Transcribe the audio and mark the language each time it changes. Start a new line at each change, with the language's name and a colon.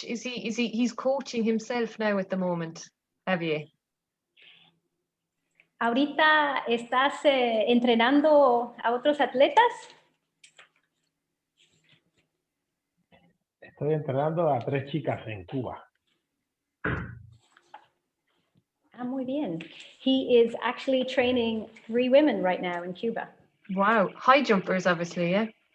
English: He's coaching himself now at the moment, Javier?
Spanish: ¿Ahorita estás entrenando a otros atletas? Estoy entrenando a 3 chicas en Cuba. Muy bien.
English: He is actually training 3 women right now in Cuba. Wow, high jumpers, obviously, yeah.